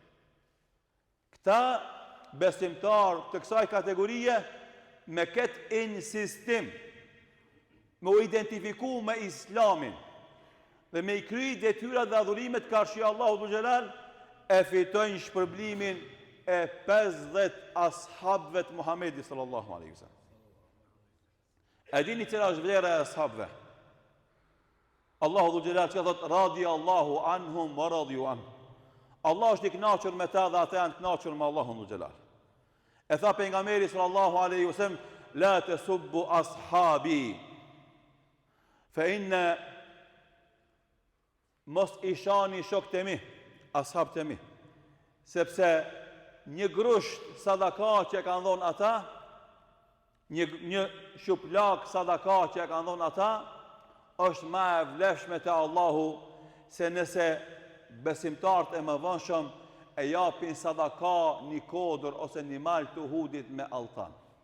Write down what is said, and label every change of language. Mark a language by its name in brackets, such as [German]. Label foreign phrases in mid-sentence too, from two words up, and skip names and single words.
[Albanian] Këta besimtarë të kësaj kategorie me këtë insistim me u identifiku me Islamin dhe me i kry detyrat dhe adhurimet karshi Allahu [Arabic] ذو الجلال, [Albanian] e fitojnë shpërblimin e 50 ashabëve të Muhamedit [Arabic] صلى الله عليه وسلم. [Albanian] E dini cila është vlera e ashabëve? Allahu [Arabic] ذو الجلال [Albanian] që thot [Arabic] رضي الله عنهم ورضوا عن. [Albanian] Allah është i kënaqur me ta dhe ata janë të kënaqur me Allahun [Arabic] ذو الجلال. [Albanian] E tha pejgamberi [Arabic] صلى الله عليه وسلم لا تسبوا أصحابي فإن [Albanian] mos i shani shokët e mi, ashabët e mi, sepse një grusht sadaka që e kanë dhënë ata, një shuplak sadaka që e kanë dhënë ata, është më e vlefshme te Allahu se nëse besimtarët e mëvonshëm e japin sadaka një kodër ose një mal të Uhudit me altan.